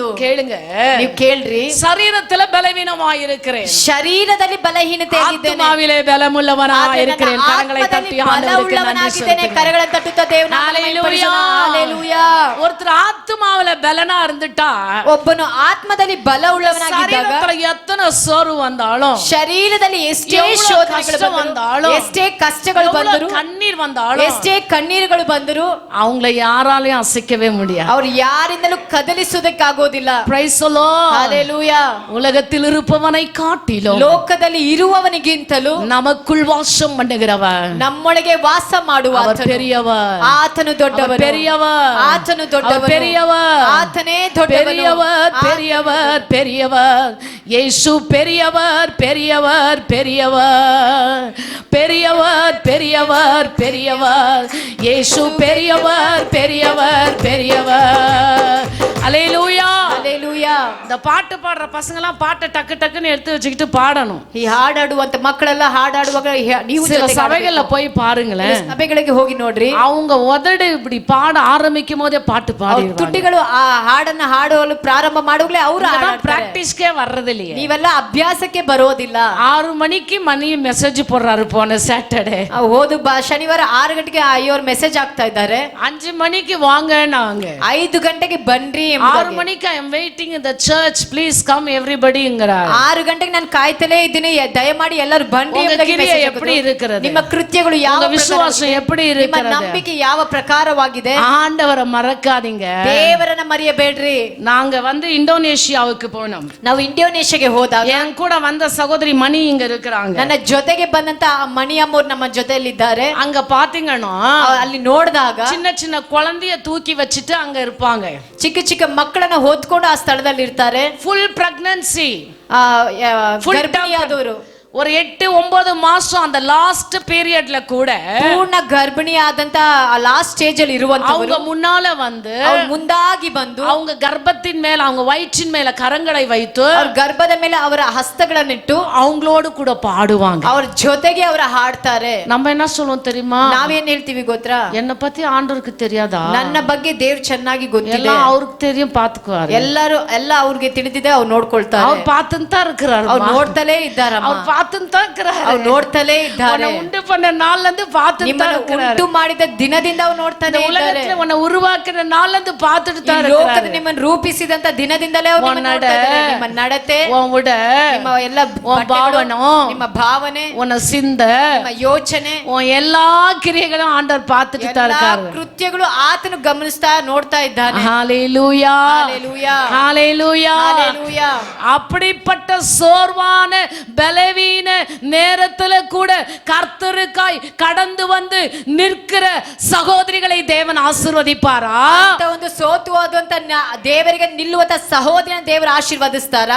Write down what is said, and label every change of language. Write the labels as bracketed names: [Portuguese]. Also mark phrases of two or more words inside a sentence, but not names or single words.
[Tamil] கேளுங்க. [Kannada] ನೀವು ಕೇಳ್ರಿ. [Tamil] சரீரத்துல பலவீனமா இருக்கிறேன், [Kannada] ಶರೀರದಲ್ಲಿ ಬಲಹೀನತೆ ಆಗಿದ್ದೇನೆ, [Tamil] ஆத்துமாவிலே பலமுள்ளவனா இருக்கிறேன். கரங்களை தட்டி ஆண்டவருக்கு நன்றி [Kannada] ಬಲವುಳ್ಳವನಾಗಿದ್ದೇನೆ. ಕರಗಳನ್ನು ತಟ್ಟುತ್ತಾ ದೇವರನ್ನ Hallelujah. Hallelujah. [Tamil] ஒருத்தர் ஆத்துமாவில பலனா இருந்துட்டா [Kannada] ಒಬ್ಬನು ಆತ್ಮದಲ್ಲಿ ಬಲವುಳ್ಳವನಾಗಿದ್ದಾಗ [Tamil] சரீரத்துல எத்தனை சோர்வு வந்தாலும், [Kannada] ಶರೀರದಲ್ಲಿ ಎಷ್ಟೇ [Tamil] எவ்வளவு [Kannada] ಶೋಧನೆಗಳು [Tamil] கஷ்டம் [Kannada] ಬಂದರೂ, [Tamil] வந்தாலும், [Kannada] ಎಷ್ಟೇ ಕಷ್ಟಗಳು ಬಂದರೂ, [Tamil] எவ்வளவு கண்ணீர் வந்தாலும், [Kannada] ಎಷ್ಟೇ ಕಣ್ಣೀರುಗಳು ಬಂದರೂ [Tamil] அவங்களை யாராலையும் அசைக்கவே முடியாது. [Kannada] ಅವ್ರು ಯಾರಿಂದಲೂ ಕದಲಿಸುವುದಕ್ಕಾಗೋದಿಲ್ಲ. [English] Praise the Lord. Hallelujah. [Tamil] உலகத்தில் இருப்பவனை காட்டிலும் [Kannada] ಲೋಕದಲ್ಲಿ ಇರುವವನಿಗಿಂತಲೂ [Tamil] நமக்குள் வாசம் பண்ணுகிறவன் [Kannada] ನಮ್ಮೊಳಗೆ ವಾಸ ಮಾಡುವ [Tamil] அவர் பெரியவர், [Kannada] ಆತನು ದೊಡ್ಡವನು, [Tamil] பெரியவர், [Kannada] ಆತನು ದೊಡ್ಡವನು, [Tamil] பெரியவர், [Kannada] ಆತನೇ ದೊಡ್ಡವನು, [Tamil] பெரியவர், பெரியவர், பெரியவர். இயேசு பெரியவர், பெரியவர், பெரியவர், பெரியவர், பெரியவர், பெரியவர். இயேசு பெரியவர், பெரியவர், பெரியவர். அல்லேலூயா. Hallelujah. இந்த பாட்டு பாடுற பசங்க எல்லாம் பாட்டை டக்கு டக்குன்னு எடுத்து வச்சுக்கிட்டு பாடணும். [Kannada] ಈ ಹಾಡಾಡುವಂತ ಮಕ್ಕಳೆಲ್ಲ ಹಾಡಾಡುವಾಗ ನೀವು [Tamil] சில [Kannada] ಜೊತೆಗೆ [Tamil] சபைகள்ல போய் பாருங்களேன், [Kannada] ಹಾಡಬೇಕು. ಸಭೆಗಳಿಗೆ ಹೋಗಿ ನೋಡ್ರಿ, [Tamil] அவங்க உதடு இப்படி பாட ஆரம்பிக்கும் போதே பாட்டு [Kannada] ಅವ್ರ [Tamil] பாடிடுவாங்க. [Kannada] ತುಟಿಗಳು ಆ ಹಾಡನ್ನ ಹಾಡಲು ಪ್ರಾರಂಭ ಮಾಡುವಾಗಲೇ ಅವರು [Tamil] பிராக்டிஸ்க்கே வர்றது இல்லையே. [Kannada] ನೀವೆಲ್ಲ ಅಭ್ಯಾಸಕ್ಕೆ ಬರೋದಿಲ್ಲ. [Tamil] 6 மணிக்கு மணி மெசேஜ் போடுறாரு போன சாட்டர்டே. [Kannada] ಹೋದ ಶನಿವಾರ 6 ಗಂಟೆಗೆ ಅಯ್ಯೋರ್ ಮೆಸೇಜ್ ಆಗ್ತಾ ಇದ್ದಾರೆ. [Tamil] 5 மணிக்கு வாங்க நாங்க [Kannada] 5 ಗಂಟೆಗೆ ಬನ್ರಿ [Tamil] 6 மணிக்கு [English] I am waiting in the church please come [Tamil] எவரிபடிங்கறார். [Kannada] 6 ಗಂಟೆಗೆ ನಾನು ಕಾಯ್ತಲೇ ಇದ್ದೀನಿ, ದಯಮಾಡಿ ಎಲ್ಲರೂ ಬನ್ರಿ [Tamil] உங்க [Kannada] ಎಂಬುದಾಗಿ [Tamil] கிரியை message எப்படி [Kannada] ಹಾಕಿದ್ರು. [Tamil] இருக்கிறது? [Kannada] ನಿಮ್ಮ ಕೃತ್ಯಗಳು ಯಾವ [Tamil] உங்க விசுவாசம் எப்படி [Kannada] ನಿಮ್ಮ [Tamil] இருக்கிறது? [Kannada] ನಂಬಿಕೆ ಯಾವ ಪ್ರಕಾರವಾಗಿದೆ? [Tamil] ஆண்டவரை மறக்காதீங்க. [Kannada] ದೇವರನ್ನ ಮರೆಯಬೇಡ್ರಿ. [Tamil] நாங்க வந்து இந்தோனேஷியாவுக்கு போனோம். [Kannada] ನಾವು ಇಂಡೋನೇಷ್ಯಾಗೆ ಹೋದಾಗ [Tamil] என் கூட வந்த சகோதரி மணி இங்க இருக்கிறாங்க. [Kannada] ನನ್ನ ಜೊತೆಗೆ ಬಂದಂತ ಮಣಿ ಅಮ್ಮೋರ್ ನಮ್ಮ ಜೊತೆಯಲ್ಲಿದ್ದಾರೆ. [Tamil] அங்க பாத்தீங்கன்னா [Kannada] ಅಲ್ಲಿ ನೋಡಿದಾಗ [Tamil] சின்ன சின்ன குழந்தைய தூக்கி வச்சிட்டு அங்க இருப்பாங்க. [Kannada] ಚಿಕ್ಕ ಚಿಕ್ಕ ಮಕ್ಕಳನ್ನ ಹೊತ್ಕೊಂಡು ಆ ಸ್ಥಳದಲ್ಲಿ ಇರ್ತಾರೆ. [English] full pregnancy, [Kannada] ಗರ್ಭಿಣಿಯಾದವರು [Tamil] ஒரு 8-9 மாசம் அந்த [English] last period [Tamil] கூட [Kannada] ಪೂರ್ಣ ಗರ್ಭಿಣಿ ಆದಂತ [English] last stage [Kannada] ಅಲ್ಲಿ ಇರುವಂತವರು [Tamil] அவங்க முன்னால வந்து [Kannada] ಮುಂದಾಗಿ ಬಂದು [Tamil] அவங்க கர்ப்பத்தின் மேல அவங்க வயிற்றின் மேல கரங்களை வைத்து [Kannada] ಅವ್ರ ಗರ್ಭದ ಮೇಲೆ ಅವರ ಹಸ್ತಗಳನ್ನಿಟ್ಟು [Tamil] அவங்களோடு கூட பாடுவாங்க. [Kannada] ಅವ್ರ ಜೊತೆಗೆ ಅವರ ಹಾಡ್ತಾರೆ. [Tamil] நம்ம என்ன சொல்லுவோம் தெரியுமா? [Kannada] ನಾವೇನ್ ಹೇಳ್ತೀವಿ ಗೊತ್ತಾ? [Tamil] என்ன பத்தி ஆண்டவருக்கு தெரியாதா? [Kannada] ನನ್ನ ಬಗ್ಗೆ ದೇವ್ರು ಚೆನ್ನಾಗಿ ಗೊತ್ತಿದೆ, [Tamil] எல்லாம் அவருக்கு தெரியும், பாத்துக்குவாரு. [Kannada] ಎಲ್ಲ ಅವ್ರಿಗೆ ತಿಳಿದಿದೆ, ಅವ್ರು ನೋಡ್ಕೊಳ್ತಾರೆ. [Tamil] அவர் பார்த்துட்டு தான் இருக்கிறாரு, [Kannada] ಅವ್ರು ನೋಡ್ತಲೇ ಇದ್ದಾರಮ್ಮ, [Tamil] அவர் பார்த்துட்டு தான் இருக்கிறாரு, [Kannada] ಅವ್ರು ನೋಡ್ತಲೇ ಇದ್ದಾರೆ. [Tamil] உன்னை உண்டு பண்ண நாள்ல இருந்து பார்த்துட்டு தான் இருக்கிறாரு. [Kannada] ಉಂಟು ಮಾಡಿದ ದಿನದಿಂದ ಅವ್ರು ನೋಡ್ತಾನೆ ಇದ್ದಾರೆ. [Tamil] உலகத்துல உன்னை உருவாக்கின நாள்ல இருந்து பார்த்துட்டு தான் [Kannada] ಈ ಲೋಕದ [Tamil] இருக்கிறாரு. [Kannada] ನಿಮ್ಮನ್ನು ರೂಪಿಸಿದಂತ ದಿನದಿಂದಲೇ ಅವ್ರು ನಿಮ್ಮನ್ನು ನೋಡ್ತಾ ಇದ್ದಾರೆ. ನಿಮ್ಮ ನಡತೆ, [Tamil] உன் உட, [Kannada] ನಿಮ್ಮ ಎಲ್ಲ [Tamil] உன் பாவனம், [Kannada] ನಿಮ್ಮ ಭಾವನೆ, [Tamil] உன்னை சிந்த, [Kannada] ನಿಮ್ಮ ಯೋಚನೆ, [Tamil] உன் எல்லா கிரியைகளும் ஆண்டவர் பார்த்துட்டு தான் இருக்காரு. [Kannada] ಕೃತ್ಯಗಳು ಆತನು ಗಮನಿಸ್ತಾ ನೋಡ್ತಾ ಇದ್ದಾನೆ. [Tamil] ஹalleluya, ஹalleluya, ஹalleluya, ஹalleluya. அப்படிப்பட்ட சோர்வான பலவீன நேரத்துல கூட கர்த்தருக்காய் கடந்து வந்து நிற்கிற சகோதரிகளை தேவன் ஆசீர்வதிப்பாரா? [Kannada] ಅಂತ ಒಂದು ಸೋತು ಹೋದಂತ ದೇವರಿಗೆ ನಿಲ್ಲುವಂತ ಸಹೋದರನ ದೇವರು ಆಶೀರ್ವದಿಸ್ತಾರಾ?